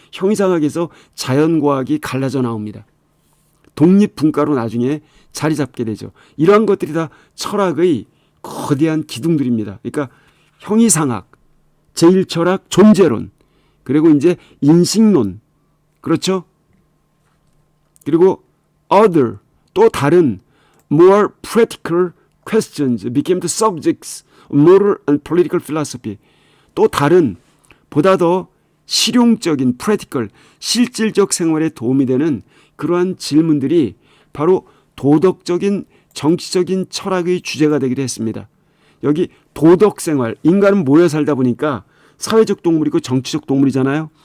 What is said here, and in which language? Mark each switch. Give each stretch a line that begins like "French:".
Korean: 형이상학에서 자연과학이 갈라져 나옵니다. 독립분과로 나중에 자리 잡게 되죠. 이러한 것들이 다 철학의 거대한 기둥들입니다. 그러니까 형이상학, 제1철학, 존재론, 그리고 이제 인식론, 그렇죠? 그리고
English: other,
Korean: 또 다른
English: more practical questions became the subjects of moral and political philosophy.
Korean: 또 다른 보다 더 실용적인 practical, 실질적 생활에 도움이 되는 그러한 질문들이 바로 도덕적인 정치적인 철학의 주제가 되기도 했습니다. 여기 도덕생활, 인간은 모여 살다 보니까 사회적 동물이고 정치적 동물이잖아요.